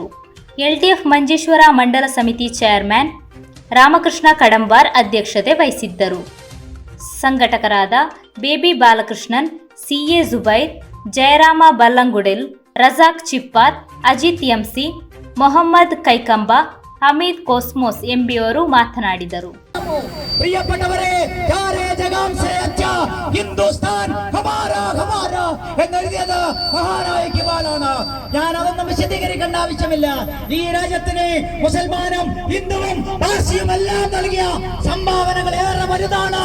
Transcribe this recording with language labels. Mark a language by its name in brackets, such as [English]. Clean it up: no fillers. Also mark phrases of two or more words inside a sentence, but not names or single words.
[Kannada] ಎಲ್ಡಿಎಫ್ ಮಂಜೇಶ್ವರ ಮಂಡಲ ಸಮಿತಿ ಚೇರ್ಮನ್ ರಾಮಕೃಷ್ಣ ಕಡಂಬಾರ್ ಅಧ್ಯಕ್ಷತೆ ವಹಿಸಿದ್ದರು. ಸಂಘಟಕರಾದ ಬೇಬಿ ಬಾಲಕೃಷ್ಣನ್, ಸಿಎ ಜುಬೈರ್, ಜಯರಾಮ ಬಲ್ಲಂಗುಡೆಲ್, ರಜಾಕ್ ಚಿಪ್ಪಾತ್, ಅಜಿತ್ ಎಂಸಿ, ಮೊಹಮ್ಮದ್ ಕೈಕಂಬ, ಹಮೀದ್ ಕೋಸ್ಮೋಸ್ ಎಂಬಿಯವರು ಮಾತನಾಡಿದರು. [Malayalam] പ്രിയപ്പെട്ടവരെ, ഹിന്ദുസ്ഥാൻ എന്നെഴുതിയത് മഹാനായ ഇക്ബാലാണ്. ഞാൻ അതൊന്നും വിശദീകരിക്കേണ്ട ആവശ്യമില്ല. ഈ രാജ്യത്തിന് മുസൽമാനും ഹിന്ദുവും പാർസിയും എല്ലാം നൽകിയ സംഭാവനകൾ ഏറെ വലുതാണ്.